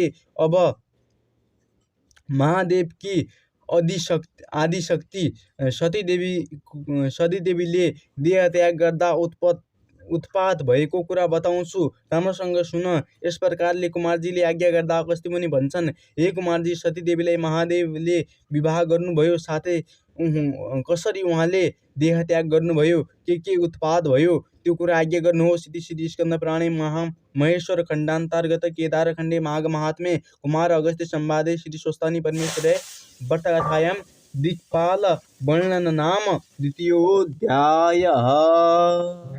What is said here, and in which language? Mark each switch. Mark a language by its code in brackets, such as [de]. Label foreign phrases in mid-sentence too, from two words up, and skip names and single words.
[ne] अब महादेवकी आदिशक्ति सतीदेवीले देह त्याग गर्दा उत्पात भएको कुरा बताउँछु, राम्रोसँग सुन। यस प्रकारले कुमारजीले आज्ञा गर्दा अगस्त्य मुनि भन्छन्, हे कुमारजी, सतीदेवीलाई महादेवले विवाह गर्नुभयो, साथै कसरी उहाँले देह त्याग गर्नुभयो, के उत्पात भयो त्यो कुरा आज्ञा गर्नुहोस्। [sa] इति श्री स्कन्द पुराणे महेश्वर खण्डान्तर्गत केदार खण्डे माघ महात्म्ये कुमार अगस्त्य संवादे श्री स्वस्तानि परमेश्वरे भट्टकथायां दिक्पाल वर्णन नाम द्वितीयोऽध्यायः।